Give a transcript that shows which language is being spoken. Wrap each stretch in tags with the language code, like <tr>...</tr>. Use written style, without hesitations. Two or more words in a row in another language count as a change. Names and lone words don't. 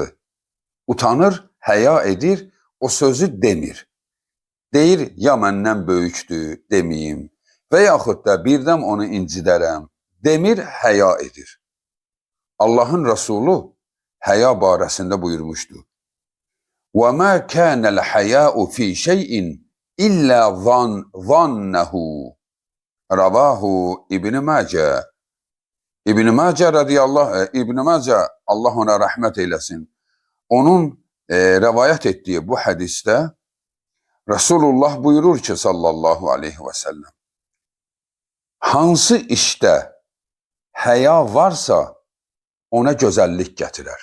<az>Utanır, həya edir, o sözü demir. Deyir, ya məndən böyükdür, deməyim və yaxud da birdən onu incidərəm, demir, həya edir. Allahın Rəsulu həya barəsində buyurmuşdur.</az> <ar>وَمَا كَانَ الْحَيَاءُ فِي شَيْءٍ إلا زانه. Ravahu İbn-i Macə.</ar> <az>İbn-i Macə İbn-i Macə, Allah ona rəhmət eyləsin. Onun rəvayət etdiyi bu hədisdə Resulullah buyurur ki,</az> <ar>صلى الله عليه وسلم,</ar> <az>hansı işdə həya varsa ona gözəllik gətirər.</az>